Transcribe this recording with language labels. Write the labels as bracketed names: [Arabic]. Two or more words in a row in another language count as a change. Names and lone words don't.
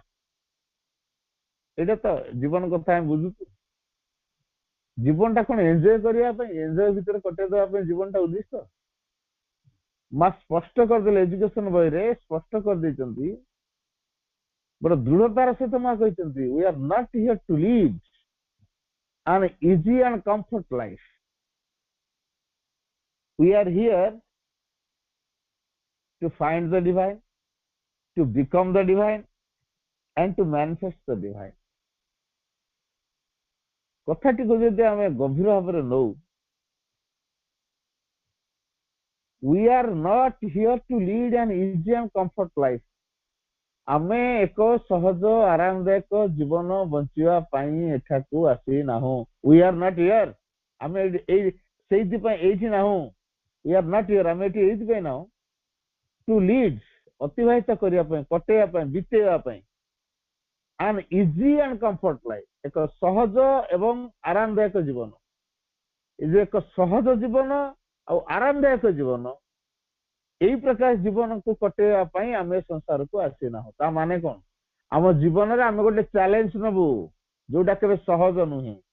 [Odia] ଏଇଟା ତ ଜୀବନ କଥା ଆମେ ବୁଝୁଛୁ। ଜୀବନଟା କଣ ଏନ୍ଜୟ କରିବା ପାଇଁ, ଏନ୍ଜୟ ଭିତରେ କଟେଇଦବା ପାଇଁ ଜୀବନଟା ଉଦ୍ଦିଷ୍ଟ? ମା ସ୍ପଷ୍ଟ କରିଦେଲେ, ଏଜୁକେସନ ବହିରେ ସ୍ପଷ୍ଟ କରିଦେଇଛନ୍ତି, ବଡ ଦୃଢତାର ସହିତ ମା କହିଛନ୍ତି, [English] we are not here to live an easy and comfort life. We are here to find the divine, to become the divine, and to manifest the divine. [Odia] କଥାଟିକୁ ଯଦି ଆମେ ଗଭୀର ଭାବରେ ନଉ, [English] we are not here to lead an easy and comfort life. [Odia] ଆମେ ଏକ ସହଜ ଆରାମଦାୟକ ଜୀବନ ବଞ୍ଚିବା ପାଇଁ ଏଠାକୁ ଆସି ନାହୁଁ। [English] we are not here, [Odia] ଆମେ ସେଇଥିପାଇଁ ଏଇଠି ନାହୁଁ। [English] we are not here, [Odia] ଆମେ ଏଠି ଏଇଥିପାଇଁ ନାହୁଁ [English] to lead, [Odia] ଅତିବାହିତ କରିବା ପାଇଁ, କଟେଇବା ପାଇଁ, ବିତେଇବା ପାଇଁ [English] an easy and comfort life, [Odia] ଏକ ସହଜ ଏବଂ ଆରାମଦାୟକ ଜୀବନ। ଏ ଯୋଉ ଏକ ସହଜ ଜୀବନ ଆଉ ଆରାମଦାୟକ ଜୀବନ, ଏଇ ପ୍ରକାର ଜୀବନକୁ କଟେଇବା ପାଇଁ ଆମେ ସଂସାରକୁ ଆସିନାହୁଁ। ତା ମାନେ କଣ? ଆମ ଜୀବନରେ ଆମେ ଗୋଟେ ଚ୍ୟାଲେଞ୍ଜ ନବୁ, ଯୋଉଟା କେବେ ସହଜ ନୁହେଁ।